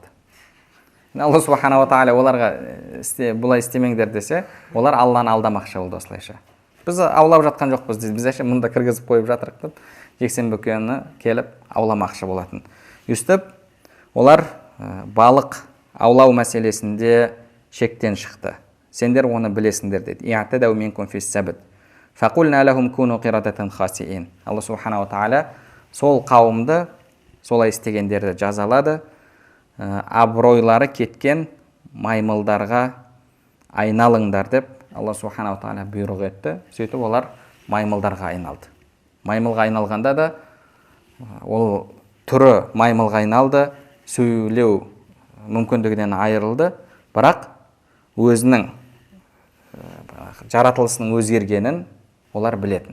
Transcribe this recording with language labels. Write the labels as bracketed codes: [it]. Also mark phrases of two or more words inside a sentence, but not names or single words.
[kk] Алла [ar] سبحانه وتعالى [kk] оларға бұлай істемеңдер десе, олар Алланы алдамақшы болды осылайша. Біз аулап жатқан жоқпыз дейді. Біз әше мұнда кіргізіп қойып жатырық деп, жексенбі күні келіп ауламақшы болатын. Үстіп, олар балық аулау мәселесінде шектен шықты. Сендер оны білесіңдер деді. [ar] اعتدوا منكم في السبت فقلنا لهم كونوا قردة خاسئين. [kk] Алла [ar] سبحانه وتعالى [kk] сол қауымды солай істегендерді жазалады. Абыройлары кеткен маймылдарға айналыңдар деп Алла [ar] سبحانه وتعالى [kk] бұйрық етті. Сөйтіп олар маймылдарға айналды. Маймылға айналғанда да ол түрі маймылға айналды, сөйлеу мүмкіндігінен айырылды, бірақ өзінің жаратылысының өзгергенін олар білетін.